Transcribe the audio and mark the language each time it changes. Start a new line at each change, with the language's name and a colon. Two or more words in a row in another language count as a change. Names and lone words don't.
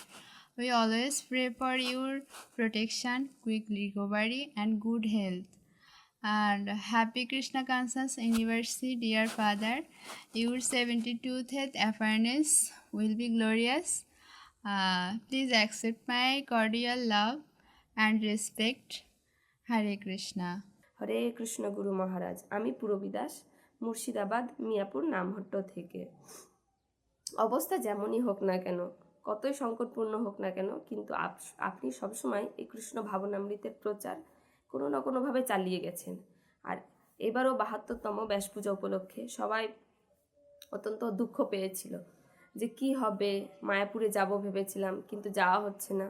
English: We always pray for your protection, quick recovery, and good health. And Happy Krishna Conscious Anniversary, dear Father. Your 72th appearance will be glorious. Please accept my cordial love and respect. Hare Krishna.
Bangla: হরে কৃষ্ণ গুরু মহারাজ, আমি পূরবী দাস, মুর্শিদাবাদ মিয়াপুর নামহট্ট থেকে। অবস্থা যেমনই হোক না কেন, কতই সংকটপূর্ণ হোক না কেন, কিন্তু আপনি সবসময় এই কৃষ্ণ ভাবনামৃতের প্রচার কোনো না কোনোভাবে চালিয়ে গেছেন। আর এবারও ৭২তম ব্যাস পূজা উপলক্ষে সবাই অত্যন্ত দুঃখ পেয়েছিল যে কি হবে, মায়াপুরে যাব ভেবেছিলাম কিন্তু যাওয়া হচ্ছে না।